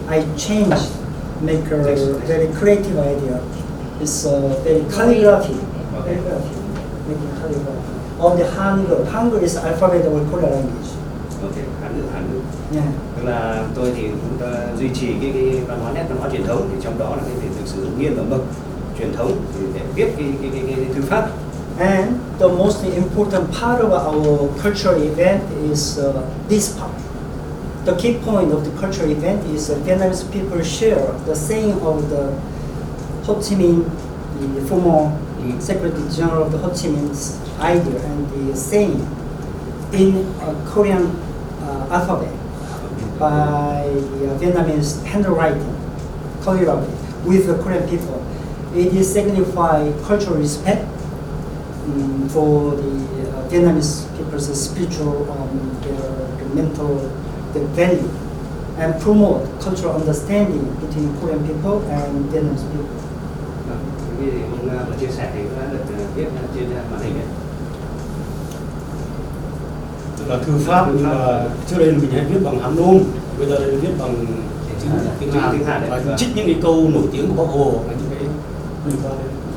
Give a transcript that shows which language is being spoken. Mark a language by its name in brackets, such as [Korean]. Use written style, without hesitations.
[English] I changed, make a very creative idea. It's very calligraphy. Okay. Making calligraphy. On the Hangul. Hangul is alphabet of Korean language. [Vietnamese] Okay, Hàn ngữ. [English] Yeah. [Vietnamese] Tức là tôi thì chúng ta duy trì cái văn hóa nét văn hóa truyền thống, thì trong đó là cái việc sử dụng nghiên và mực truyền thống thì để viết cái thư pháp. [English] And the most important part of our cultural event is this part. The key point of the cultural event is Vietnamese people share the saying of the Ho Chi Minh, the former Secretary General of the Ho Chi Minh's idea, and the saying in Korean alphabet by the Vietnamese handwriting, calligraphy, with the Korean people. It is signify cultural respect for the Vietnamese people's spiritual, their mental, their value, and promote cultural understanding between Korean people and Vietnamese people. [Vietnamese] Cái gì Hùng vừa chia sẻ thì cũng đã được viết trên màn hình đấy. Tức là thư pháp, nhưng mà trước đây mình hay viết bằng Hán nôm, bây giờ đây viết bằng tiếng Hàn và trích những cái câu nổi tiếng của Bác Hồ và những cái liên quan đến.